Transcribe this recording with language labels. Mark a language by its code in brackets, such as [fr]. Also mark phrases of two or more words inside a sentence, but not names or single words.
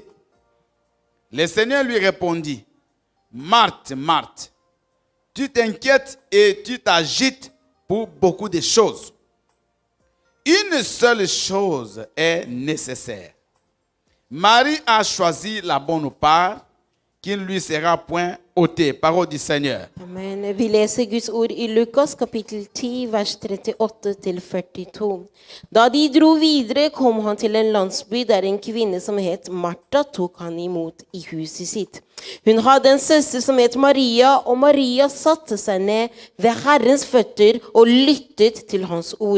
[fr] Le Seigneur lui répondit, Marthe, Marthe, tu t'inquiètes et tu t'agites pour beaucoup de choses. Une seule chose est nécessaire. Marie a choisi la bonne part qui ne lui sera point ôtée. Parole du Seigneur. Amen. [no] Vi leser Guds ord i Lukas kapittel 10, vers 38 til 42. Da de dro videre, kom han til en landsby der en kvinne som het Martha tok han imot i huset sitt. Hun hadde en søster som het Maria, og Maria satte seg ned ved Herrens føtter og lyttet til hans ord.